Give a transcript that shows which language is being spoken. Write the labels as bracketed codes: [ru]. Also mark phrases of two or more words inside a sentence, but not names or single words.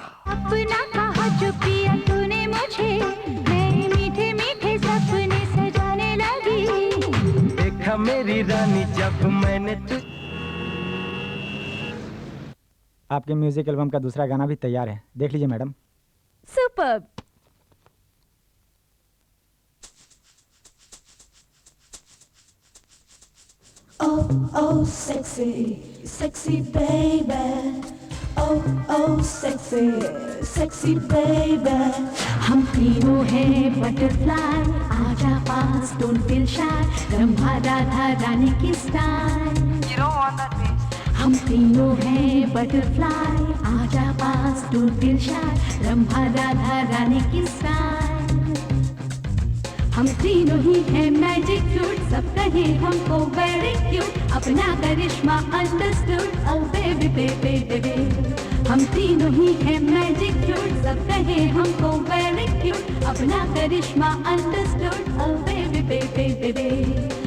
[hi] अपना कहा जो पिया तूने मुझे, मैं मीठे मीठे सपने सजाने लगी। देखा मेरी रानी जब मैंने आपके [en] music album [hi] का दूसरा गाना भी तैयार है, देख लीजिए मैडम। सुपर्ब। [en] Oh, oh, sexy, sexy baby. Oh, oh, sexy, sexy baby. [hi] हम तीनों हैं बटरफ्लाई, आजा पास, [en] don't feel shy. [hi] रंभा राधा रानी की स्टाइल. [en] You don't want that bass. [hi] हम तीनों हैं बटरफ्लाई, आजा पास, [en] don't feel shy. [hi] रंभा राधा रानी की स्टाइल. हम तीनों ही हैं [en] मैजिक क्यूट, [hi] सब कहे हमको [en] वेरी क्यूट, [hi] अपना करिश्मा अंडरस्टूड, [en] oh baby baby baby. [hi] हम तीनों ही हैं [en] मैजिक क्यूट, [hi] सब कहे हमको [en] वेरी क्यूट, [hi] अपना करिश्मा अंडरस्टूड, [en] oh baby baby baby.